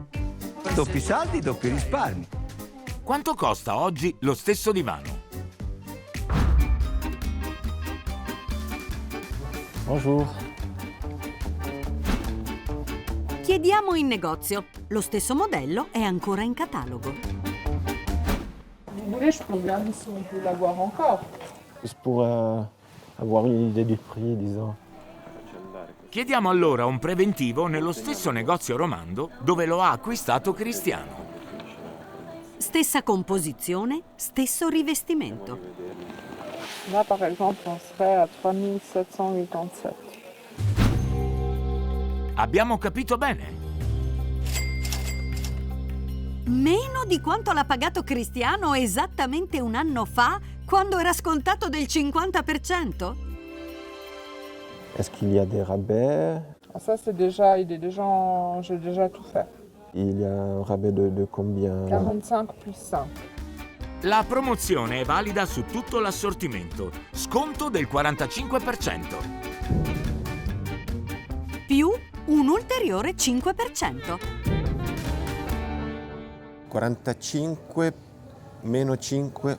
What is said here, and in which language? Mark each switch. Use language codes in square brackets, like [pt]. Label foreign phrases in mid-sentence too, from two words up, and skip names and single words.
[it] Doppi saldi, doppi risparmi. Quanto costa oggi lo stesso divano? [fr] Bonjour. [it] Chiediamo in negozio. Lo stesso modello è ancora in catalogo. [fr] Vous voulez, je peux regarder si on peut l'avoir encore. Juste pour avoir une idée du prix, disons. [it] Chiediamo allora un preventivo nello stesso negozio romando dove lo ha acquistato Cristiano. Stessa composizione, stesso rivestimento. [fr] Là, par exemple, on serait à 3.787. [it] Abbiamo capito bene? Meno di quanto l'ha pagato Cristiano esattamente un anno fa, quando era scontato del 50%? [fr] Est-ce qu'il y a des rabais? Ah, ça, j'ai déjà tout fait. Il y a un rabais de combien? 45 plus 5. [it] La promozione è valida su tutto l'assortimento. Sconto del 45%. Più un ulteriore 5%. 45 meno 5,